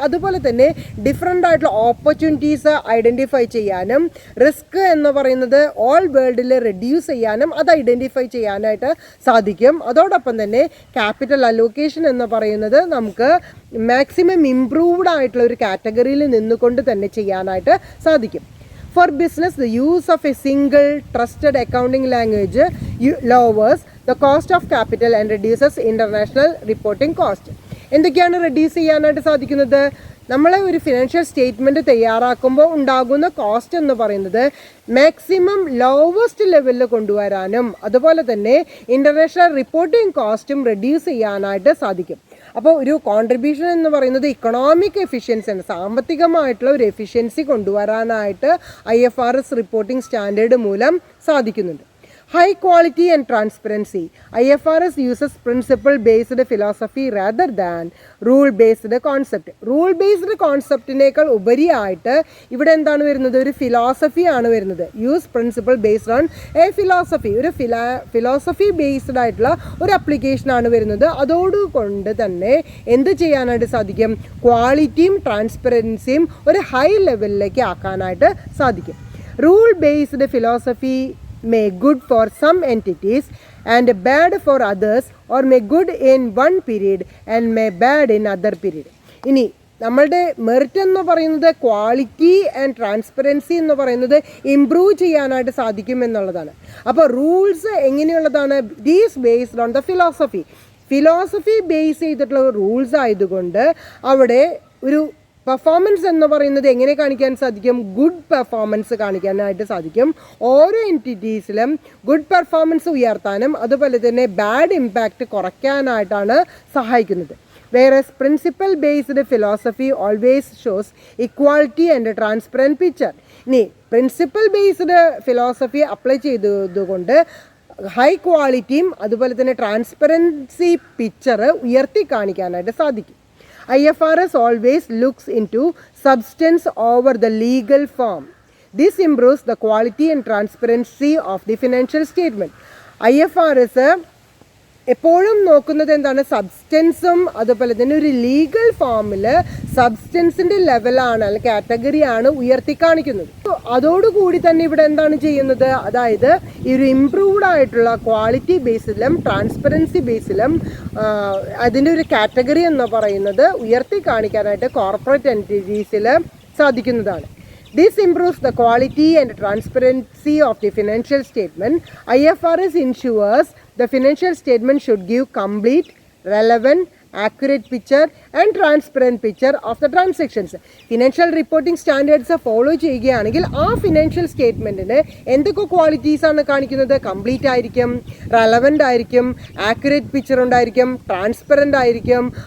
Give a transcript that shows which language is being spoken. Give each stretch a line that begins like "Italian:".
Malayalam: അതുപോലെ തന്നെ ഡിഫറെൻ്റ് ആയിട്ടുള്ള ഓപ്പർച്യൂണിറ്റീസ് ഐഡൻറ്റിഫൈ ചെയ്യാനും റിസ്ക് എന്ന് പറയുന്നത് ഓൾ വേൾഡിൽ റെഡ്യൂസ് ചെയ്യാനും അത് ഐഡൻറ്റിഫൈ ചെയ്യാനായിട്ട് സാധിക്കും. അതോടൊപ്പം തന്നെ ക്യാപിറ്റൽ അലോക്കേഷൻ എന്ന് പറയുന്നത് നമുക്ക് മാക്സിമം ഇംപ്രൂവ്ഡ് ആയിട്ടുള്ള ഒരു കാറ്റഗറിയിൽ നിന്നുകൊണ്ട് തന്നെ ചെയ്യാനായിട്ട് സാധിക്കും.
English: For business, the use of a single trusted accounting language lowers the cost of capital and reduces international reporting cost.
Malayalam: എന്തൊക്കെയാണ് റെഡ്യൂസ് ചെയ്യാനായിട്ട് സാധിക്കുന്നത്? നമ്മളെ ഒരു ഫിനാൻഷ്യൽ സ്റ്റേറ്റ്മെൻറ്റ് തയ്യാറാക്കുമ്പോൾ ഉണ്ടാകുന്ന കോസ്റ്റ് എന്ന് പറയുന്നത് മാക്സിമം ലോവസ്റ്റ് ലെവലിൽ കൊണ്ടുവരാനും അതുപോലെ തന്നെ ഇൻ്റർനാഷണൽ റിപ്പോർട്ടിംഗ് കോസ്റ്റും റെഡ്യൂസ് ചെയ്യാനായിട്ട് സാധിക്കും. അപ്പോൾ ഒരു കോൺട്രിബ്യൂഷൻ എന്ന് പറയുന്നത് ഇക്കണോമിക് എഫിഷ്യൻസിയാണ്, സാമ്പത്തികമായിട്ടുള്ള ഒരു എഫിഷ്യൻസി കൊണ്ടുവരാനായിട്ട് IFRS റിപ്പോർട്ടിംഗ് സ്റ്റാൻഡേർഡ് മൂലം സാധിക്കുന്നുണ്ട്.
English: High quality and transparency. IFRS uses principle-based philosophy rather than rule-based concept.
Malayalam: Rule-based conceptനേക്കാൾ ഉപരിയായിട്ട് ഇവിടെ എന്താണ് വരുന്നത്? ഒരു ഫിലോസഫി ആണ് വരുന്നത്.
English: Use principle based on a philosophy.
Malayalam: ഒരു ഫിലോസഫി ബേസ്ഡ് ആയിട്ടുള്ള ഒരു അപ്ലിക്കേഷനാണ് വരുന്നത്. അതോടുകൊണ്ട് തന്നെ എന്ത് ചെയ്യാനായിട്ട് സാധിക്കും? ക്വാളിറ്റിയും ട്രാൻസ്പെറൻസിയും ഒരു ഹൈ ലെവലിലേക്ക് ആക്കാനായിട്ട് സാധിക്കും.
English: Rule based philosophy may good for some entities and bad for others, or may good in one period and may bad in other period.
Malayalam: ഇനി നമ്മളുടെ മെറിറ്റ് എന്ന് പറയുന്നത് ക്വാളിറ്റി ആൻഡ് ട്രാൻസ്പെറൻസി എന്ന് പറയുന്നത് ഇംപ്രൂവ് ചെയ്യാനായിട്ട് സാധിക്കും എന്നുള്ളതാണ്. അപ്പോൾ rules എങ്ങനെയുള്ളതാണ്?
English: these based on the
Malayalam: philosophy base ചെയ്തിട്ടുള്ള റൂൾസ് ആയതുകൊണ്ട് അവിടെ ഒരു പെർഫോമൻസ് എന്ന് പറയുന്നത് എങ്ങനെ കാണിക്കാൻ സാധിക്കും? ഗുഡ് പെർഫോമൻസ് കാണിക്കാനായിട്ട് സാധിക്കും. ഓരോ എൻറ്റിറ്റീസിലും ഗുഡ് പെർഫോമൻസ് ഉയർത്താനും അതുപോലെ തന്നെ ബാഡ് ഇമ്പാക്റ്റ് കുറയ്ക്കാനായിട്ടാണ് സഹായിക്കുന്നത്.
English: Whereas principle-based philosophy always shows equality and a transparent picture.
Malayalam: ഇനി പ്രിൻസിപ്പൽ ബേസ്ഡ് ഫിലോസഫി അപ്ലൈ ചെയ്തതുകൊണ്ട് ഹൈ ക്വാളിറ്റിയും അതുപോലെ തന്നെ ട്രാൻസ്പെറൻസി പിക്ചർ ഉയർത്തി കാണിക്കാനായിട്ട് സാധിക്കും.
English: IFRS always looks into substance over the legal form. This improves the quality and transparency of the financial statement.
Malayalam: IFRS എപ്പോഴും നോക്കുന്നത് എന്താണ്, സബ്സ്റ്റൻസും അതുപോലെ തന്നെ ഒരു ലീഗൽ ഫോമിൽ സബ്സ്റ്റൻസിൻ്റെ ലെവലാണ് അല്ലെങ്കിൽ കാറ്റഗറിയാണ് ഉയർത്തി കാണിക്കുന്നത്. അതോടുകൂടി തന്നെ ഇവിടെ എന്താണ് ചെയ്യുന്നത്, അതായത് ഈ ഒരു ഇംപ്രൂവ്ഡ് ആയിട്ടുള്ള ക്വാളിറ്റി ബേസിലും ട്രാൻസ്പെറൻസി ബേസിലും അതിൻ്റെ ഒരു കാറ്റഗറി എന്ന് പറയുന്നത് ഉയർത്തി കാണിക്കാനായിട്ട് കോർപ്പറേറ്റ് എൻറ്റിറ്റീസിൽ സാധിക്കുന്നതാണ്.
English: This improves the quality and transparency of the financial statement. IFRS ensures the financial statement should give complete, relevant, accurate picture and transparent picture of the transactions. Financial reporting standards follow
Malayalam: ചെയ്യുകയാണെങ്കിൽ ആ financial സ്റ്റേറ്റ്മെൻറ്റിന് എന്തൊക്കെ qualities ആണ് കാണിക്കുന്നത്, complete ആയിരിക്കും, relevant ആയിരിക്കും, accurate picture ഉണ്ടായിരിക്കും, transparent ആയിരിക്കും.